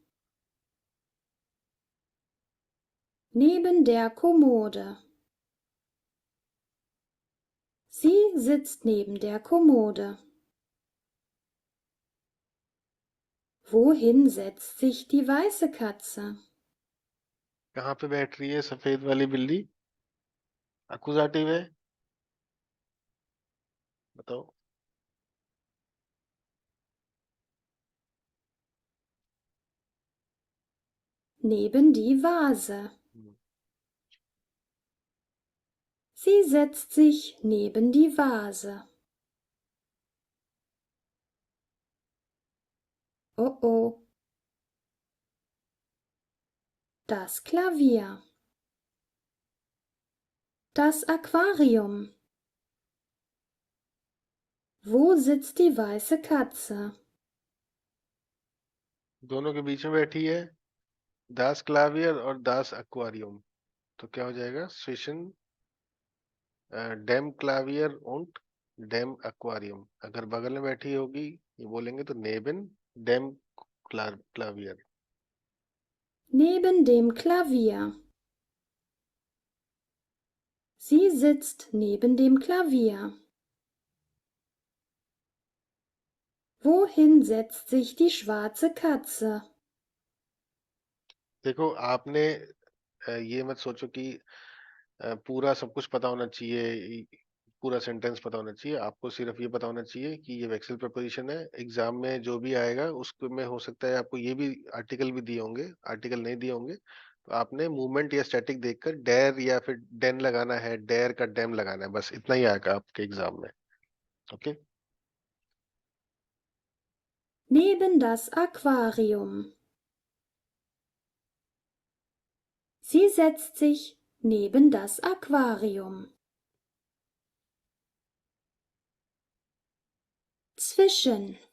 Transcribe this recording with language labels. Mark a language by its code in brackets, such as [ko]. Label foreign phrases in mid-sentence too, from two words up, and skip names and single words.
[de] Neben der Kommode. Sie sitzt neben der Kommode. Wohin setzt sich die weiße Katze? [hi] कहाँ पे बैठ रही है सफेद वाली बिल्ली? एक्कुजाटिव है, बताओ। [de] Neben die Vase. Sie setzt sich neben die Vase. Oh oh. Das Klavier. Das Aquarium. Wo sitzt die weiße Katze? [hi] दोनों के बीच में बैठी है, [de] das Klavier [hi] और [de] das Aquarium, [hi] तो क्या हो जाएगा? [de] zwischen dem Klavier und dem Aquarium। [hi] अगर बगल में बैठी होगी, ये बोलेंगे तो [de] neben dem Klavier। Neben dem Klavier. Sie sitzt neben dem Klavier. Wohin setzt sich die schwarze Katze? [hi] देखो, आपने ये मत सोचो कि पूरा सब कुछ पता होना चाहिए, पूरा सेंटेंस पता होना चाहिए। आपको सिर्फ ये पता होना चाहिए कि ये वेक्सल प्रपोजिशन है। एग्जाम में जो भी आएगा उसमें हो सकता है आपको ये भी आर्टिकल भी दिए होंगे, आर्टिकल नहीं दिए होंगे, तो आपने मूवमेंट या स्टैटिक देखकर डेर या फिर डेन लगाना है, डेर का डेम लगाना है, बस इतना ही आएगा आपके एग्जाम में। ओके, [de] Neben das Aquarium. Sie setzt sich neben das Aquarium. Zwischen.